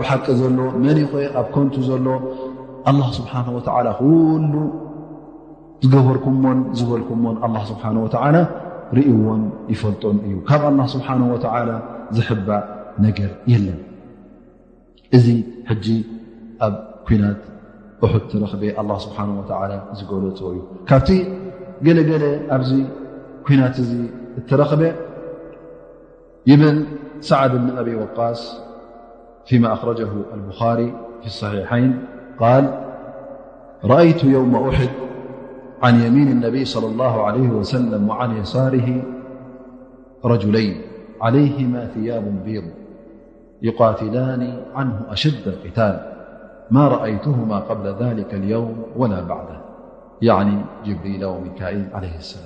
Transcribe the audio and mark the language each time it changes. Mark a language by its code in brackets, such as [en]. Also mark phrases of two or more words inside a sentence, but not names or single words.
[ti] ሓቂ ዘሎ መን ይኽእል ኣብ ኮንቱ ዘሎ [ar] الله سبحانه وتعالى [ti] ኩሉ ዝገበርኩሞን ዝበልኩሞን [ar] الله سبحانه وتعالى [ti] ርእይዎን ይፈልጦን እዩ ካብ [ar] الله سبحانه وتعالى [ti] ዝሕባእ ነገር የለን እዚ ሕጂ ኣብ ኩናት ኡሑድ ተረኽበ [ar] الله سبحانه وتعالى [ti] ዝገለፆ እዩ ካብቲ ገለገለ ኣብዚ ኩናት እዚ እተረኽበ ይብል [ar] سعد بن أبي وقاص فيما أخرجه البخاري في الصحيحين قال رأيت يوم أحد عن يمين النبي صلى الله عليه وسلم وعن يساره رجلين عليهما ثياب بيض يقاتلان عنه أشد القتال ما رأيتهما قبل ذلك اليوم ولا بعده يعني جبريل وميكائيل عليه السلام